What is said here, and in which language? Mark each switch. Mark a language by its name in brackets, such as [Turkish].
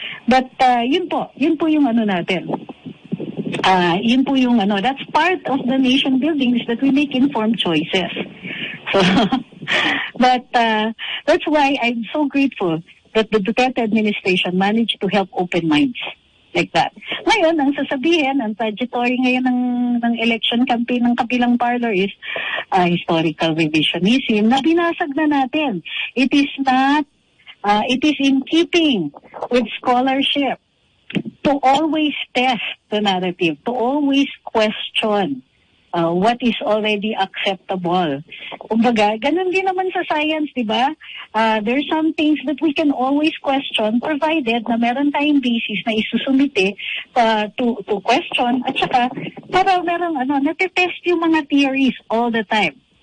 [English] But, [Filipino] yun po yung natin. Yun po yung [English] that's part of the nation building is that we make informed choices. So, but, that's why I'm so grateful that the Duterte administration managed to help open minds. Like that. [Filipino] Ngayon, ang sasabihin, ang trajectory ngayon ng election campaign ng kabilang parlor is historical revisionism na binasag na natin. [English] It is in keeping with scholarship to always test the narrative, to always question what is already acceptable. [Filipino] Kumbaga, ganun din naman sa science, di ba? [English] There's some things that we can always question provided [Filipino] na meron tayong basis na isusumite [English] to question [Filipino] at saka para merong natitest yung mga theories [English] all the time.